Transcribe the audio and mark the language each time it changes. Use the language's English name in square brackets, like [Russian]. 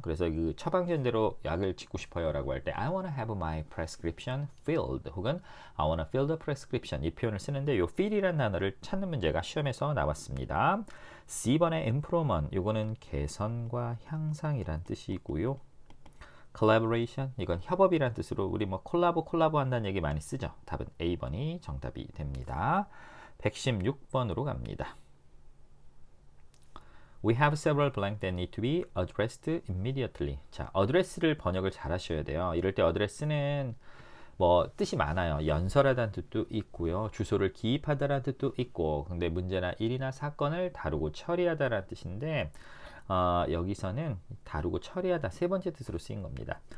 [Korean] 그래서 그 처방전대로 약을 짓고 싶어요 라고 할 때 [English] I wanna have my prescription filled [Korean] 혹은 [English] I wanna fill the prescription [Korean] 이 표현을 쓰는데 요 fill이라는 단어를 찾는 문제가 시험에서 나왔습니다. C번의 improvement 이거는 개선과 향상이란 뜻이고요. collaboration 이건 협업이란 뜻으로 우리 뭐 콜라보 한다는 얘기 많이 쓰죠. 답은 A번이 정답이 됩니다. 116번으로 갑니다. [English] We have several blanks that need to be addressed immediately. [Korean] 자, address를 번역을 잘 하셔야 돼요. 이럴 때 address는 뭐 뜻이 많아요. 연설하다는 뜻도 있고요. 주소를 기입하다라는 뜻도 있고 근데 문제나 일이나 사건을 다루고 처리하다라는 뜻인데 여기서는 다루고 처리하다 세 번째 뜻으로 쓰인 겁니다.